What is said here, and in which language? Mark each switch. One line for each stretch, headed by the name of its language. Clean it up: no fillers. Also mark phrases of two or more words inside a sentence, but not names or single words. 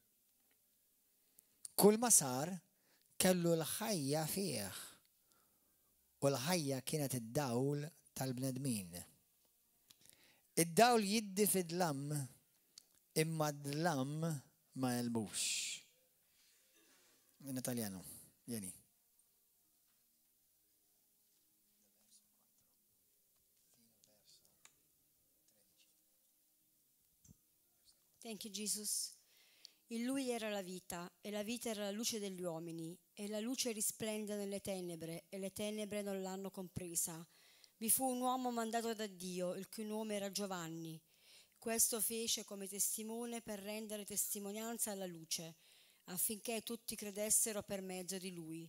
Maltese: Kull ma sar kellu l-ħajja fih. U l-ħajja kienet id-dawl tal-bnedmin. Id-dawl jiddi fid-dlam imma d-dlam ma jelbux. In Italjano, vieni.
English: Thank you, Jesus.
Italian: In lui era la vita, e la vita era la luce degli uomini, e la luce risplende nelle tenebre, e le tenebre non l'hanno compresa. vi fu un uomo mandato da Dio, il cui nome era Giovanni. Questo fece come testimone per rendere testimonianza alla luce, affinché tutti credessero per mezzo di lui.